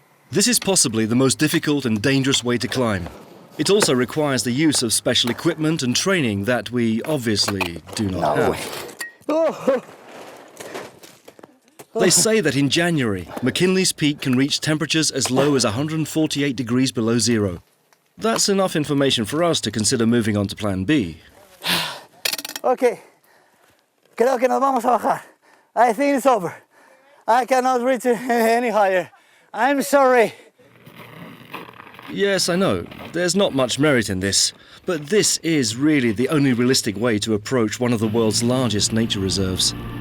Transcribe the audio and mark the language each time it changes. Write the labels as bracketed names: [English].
[English] This is possibly the most difficult and dangerous way to climb. It also requires the use of special equipment and training that we obviously do not have. Oh. They say that in January, McKinley's Peak can reach temperatures as low as 148 degrees below zero. That's enough information for us to consider moving on to Plan B. [Spanish] Okay, creo que nos vamos a bajar. [English] I think it's over. I cannot reach it any higher. I'm sorry. Yes, I know. There's not much merit in this. but this is really the only realistic way to approach one of the world's largest nature reserves.